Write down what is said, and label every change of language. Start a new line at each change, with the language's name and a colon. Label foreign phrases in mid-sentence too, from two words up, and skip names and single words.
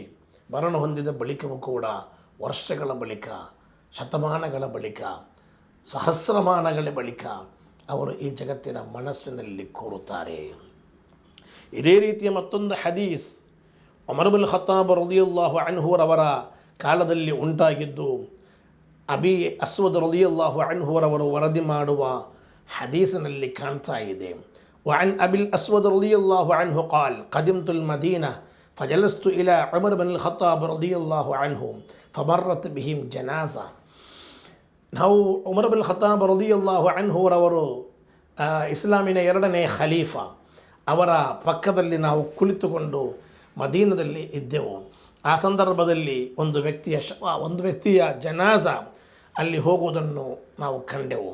Kannada: ಮರಣ ಹೊಂದಿದ ಬಳಿಕವೂ ಕೂಡ ವರ್ಷಗಳ ಬಳಿಕ, ಶತಮಾನಗಳ ಬಳಿಕ ಸಹಸ್ರಮಾನಗಳ ಬಳಿಕ ಅವರು ಈ ಜಗತ್ತಿನ ಮನಸ್ಸಿನಲ್ಲಿ ಕೂರುತ್ತಾರೆ. ಇದೇ ರೀತಿಯ ಮತ್ತೊಂದು ಹದೀಸ್ ಉಮರ್ ಇಬ್ನ್ ಖತ್ತಾಬ್
Arabic: رضي الله عنه
Kannada: ಕಾಲದಲ್ಲಿ ಉಂಟಾಗಿದ್ದು, ಅಬಿ ಅಸ್ವದ್
Arabic: رضي الله عنه
Kannada: ವರದಿ ಮಾಡುವ ಹದೀಸಿನಲ್ಲಿ ಕಾಣ್ತಾ ಇದೆ.
Arabic: وعن أبي الأسود رضي الله عنه قال قدمت المدينة فجلست إلى عمر بن الخطاب رضي الله عنه فمرت بهم جنازة.
Kannada: ನಾವು ಉಮರ್ ಬಿನ್ ಖತ್ತಾಬ್
Arabic: رضي الله عنه
Kannada: ಇಸ್ಲಾಮಿನ 2ನೇ ಖಲೀಫಾ, ಅವರ ಪಕ್ಕದಲ್ಲಿ ನಾವು ಕುಳಿತುಕೊಂಡು ಮದೀನದಲ್ಲಿ ಇದ್ದೆವು. ಆ ಸಂದರ್ಭದಲ್ಲಿ ಒಂದು ವ್ಯಕ್ತಿಯ ಜನಾಜ ಅಲ್ಲಿ ಹೋಗುವುದನ್ನು ನಾವು ಕಂಡೆವು.